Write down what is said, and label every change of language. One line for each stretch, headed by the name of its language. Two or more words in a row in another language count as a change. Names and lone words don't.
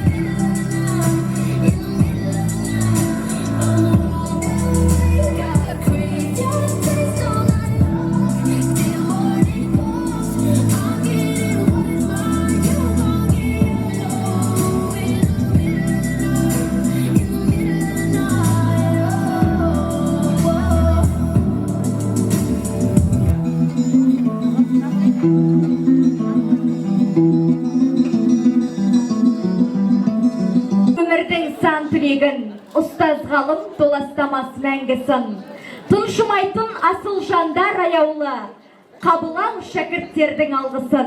English: In the middle of the night, I'm wide awake, I crave your taste all night long. Till morning comes, I'll give you what's mine, you gon' get yours, oh. In the middle of the night, in the middle of the night, oh.
Kazakh: Өмірдің сан түлегін ұстаз ғалым толастамас мәңгісін. Тұншымайтын асыл жандар аяулы, қабылау шәкірттердің алғысын.